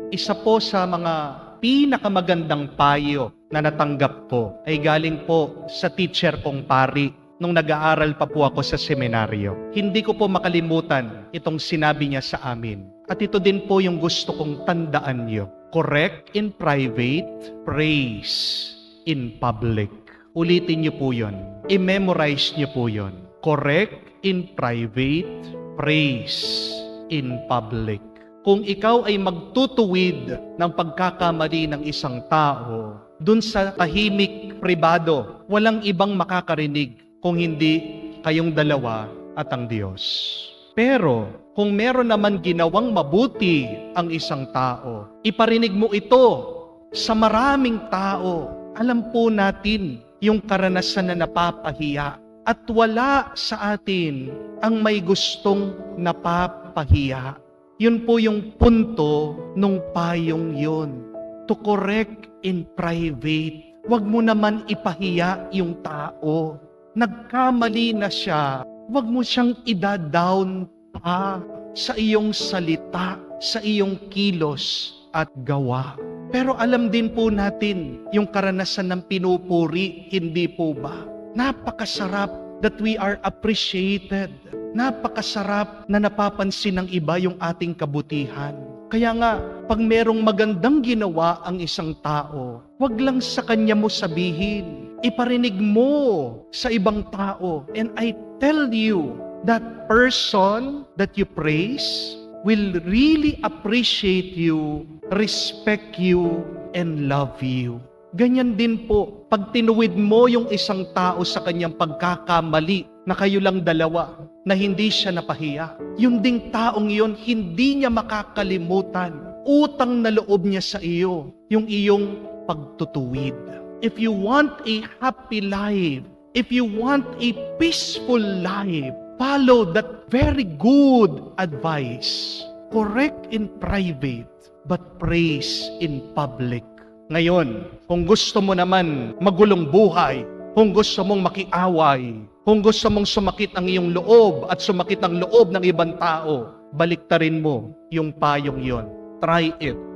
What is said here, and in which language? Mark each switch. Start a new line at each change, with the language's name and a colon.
Filipino: Isa po sa mga pinakamagandang payo na natanggap ko ay galing po sa teacher kong pari nung nag-aaral pa po ako sa seminaryo. Hindi ko po makalimutan itong sinabi niya sa amin. At ito din po yung gusto kong tandaan niyo.
English: Correct in private, praise in public.
Filipino: Ulitin niyo po yun. I-memorize niyo po yun.
English: Correct in private, praise in public.
Filipino: Kung ikaw ay magtutuwid ng pagkakamali ng isang tao, dun sa tahimik pribado, walang ibang makakarinig kung hindi kayong dalawa at ang Diyos. Pero kung meron naman ginawang mabuti ang isang tao, iparinig mo ito sa maraming tao. Alam po natin yung karanasan na napapahiya at wala sa atin ang may gustong napapahiya. Yun po yung punto nung payong yun.
English: To correct in private.
Filipino: Huwag mo naman ipahiya yung tao. Nagkamali na siya. Huwag mo siyang ida-down pa sa iyong salita, sa iyong kilos at gawa. Pero alam din po natin yung karanasan ng pinupuri, hindi po ba? Napakasarap
English: that we are appreciated.
Filipino: Napakasarap na napapansin ng iba yung ating kabutihan. Kaya nga, pag merong magandang ginawa ang isang tao, wag lang sa kanya mo sabihin. Iparinig mo sa ibang tao.
English: And I tell you, that person that you praise will really appreciate you, respect you, and love you.
Filipino: Ganyan din po, pag tinuwid mo yung isang tao sa kanyang pagkakamali, na kayo lang dalawa, na hindi siya napahiya. Yung ding taong yon, hindi niya makakalimutan. Utang na loob niya sa iyo, yung iyong pagtutuwid.
English: If you want a happy life, if you want a peaceful life, follow that very good advice. Correct in private, but praise in public.
Filipino: Ngayon, kung gusto mo naman magulong buhay, kung gusto mong makiaway, kung gusto mong sumakit ang iyong loob at sumakit ang loob ng ibang tao, baliktarin mo yung payong yon.
English: Try it.